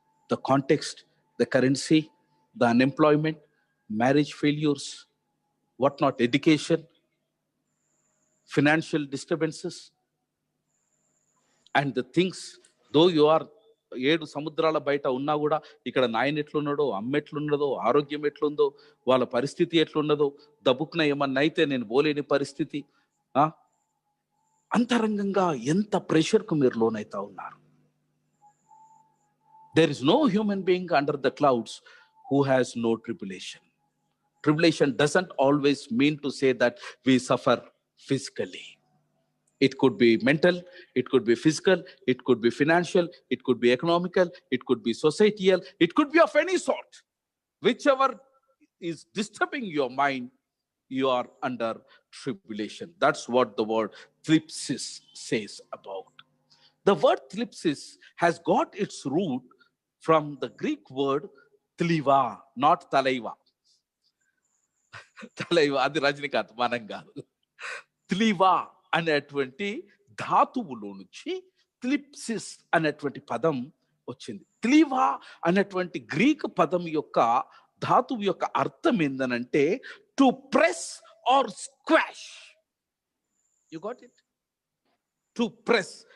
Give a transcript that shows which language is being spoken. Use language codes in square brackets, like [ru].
[en] The context, the currency, the unemployment, marriage failures, whatnot, education, financial disturbances, and the things, though you are [te] 7 సముద్రాల బయట ఉన్నా కూడా ఇక్కడ నాయన ఎట్లున్నాడో, అమ్మ ఎట్లున్నదో, ఆరోగ్యం ఎట్లుందో, వాళ్ళ పరిస్థితి ఎట్లున్నదో, దబుక్న ఏమన్నా అయితే నేను పోలేని పరిస్థితి, అంతరంగంగా ఎంత ప్రెషర్కు మీరు లోనైతా ఉన్నారు. [en] There is no human being under the clouds who has no tribulation. Tribulation doesn't always mean to say that we suffer physically. It could be mental, it could be physical, it could be financial, it could be economical, it could be societal, it could be of any sort. Whichever is disturbing your mind, you are under tribulation. That's what the word thlipsis says about. The word thlipsis has got its root from the Greek word tliva, not talaiva. [te] Talaiva, అది రజనీకాంత్, మనం కాదు. tliva అనేటువంటి ధాతువులో నుంచి థ్లిప్సిస్ అనేటువంటి పదం వచ్చింది. tliva అనేటువంటి Greek పదం యొక్క ధాతువు యొక్క అర్థం ఏందనంటే [en] To press or squash. You got it? To press.